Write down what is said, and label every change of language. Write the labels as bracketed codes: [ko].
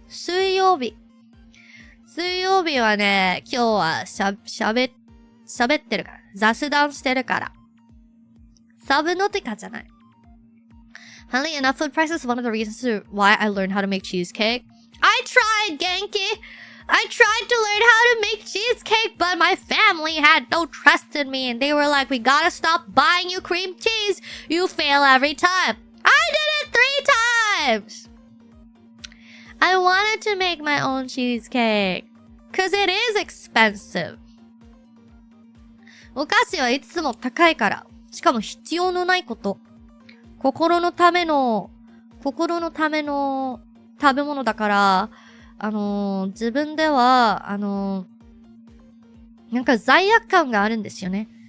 [ja] 水曜日はね、今日は喋ってるから。雑談してるから。サブノティカじゃない。 [en] Funnily enough, food prices is one of the reasons why I learned how to make cheesecake. I tried, Genki! I tried to learn how to make cheesecake, but my family had no trust in me, and they were like, we gotta stop buying you cream cheese. You fail every time. I did it 3 times! I wanted to make my own cheesecake, cause it is expensive. [ja] お菓子はいつも高いから。しかも必要のないこと。心のための食べ物だから、自分では、なんか罪悪感があるんですよね。